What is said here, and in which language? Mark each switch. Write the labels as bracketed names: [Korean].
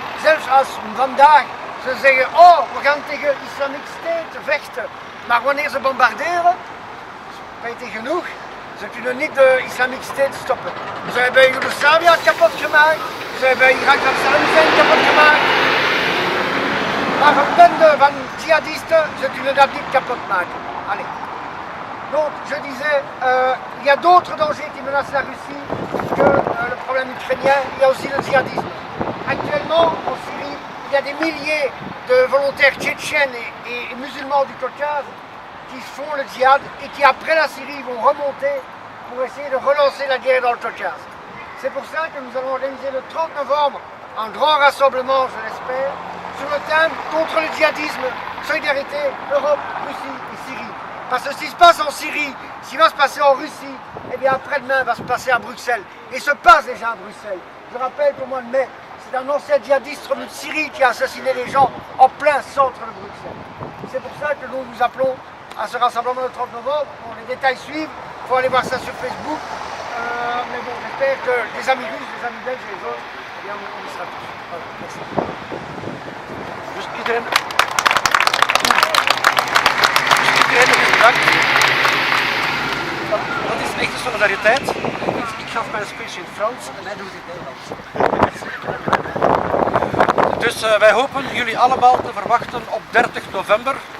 [Dutch] Zelfs als vandaag ze zeggen, oh we gaan tegen Islamic State vechten, maar wanneer ze bombarderen, spijt genoeg, ze kunnen niet de Islamic State stoppen. Ze hebben Joegoslavië kapot gemaakt, ze hebben Irak en Saddam Hussein kapot gemaakt. Maar een bende van djihadisten, ze kunnen dat niet kapot maken. Allez. [French] Donc, je disais, il y a d'autres dangers qui menacent la Russie que le problème ukrainien, il y a aussi le djihadisme. Actuellement, en Syrie, il y a des milliers de volontaires tchétchènes et musulmans du Caucase qui font le djihad et qui, après la Syrie, vont remonter pour essayer de relancer la guerre dans le Caucase. C'est pour ça que nous allons organiser le 30 novembre un grand rassemblement, je l'espère, sur le thème contre le djihadisme, solidarité, Europe, Russie et Syrie. Parce que ce qui se passe en Syrie, ce qui va se passer en Russie, eh bien après-demain va se passer à Bruxelles. Et se passe déjà à Bruxelles. Je rappelle qu'au mois de mai, c'est un ancien djihadiste revenu de Syrie qui a assassiné les gens en plein centre de Bruxelles. C'est pour ça que nous appelons à ce rassemblement le 30 novembre. Bon, les détails suivent, il faut aller voir ça sur Facebook. Mais bon, j'espère que les amis russes, les amis belges et les autres, eh bien, on y sera tous. Voilà, merci. [Dutch] Dus iedereen nog eens bedankt. Dat is echte solidariteit. Ik gaf mijn speech in het Frans en hij doet het in het Nederlands. Dus wij hopen jullie allemaal te verwachten op 30 november.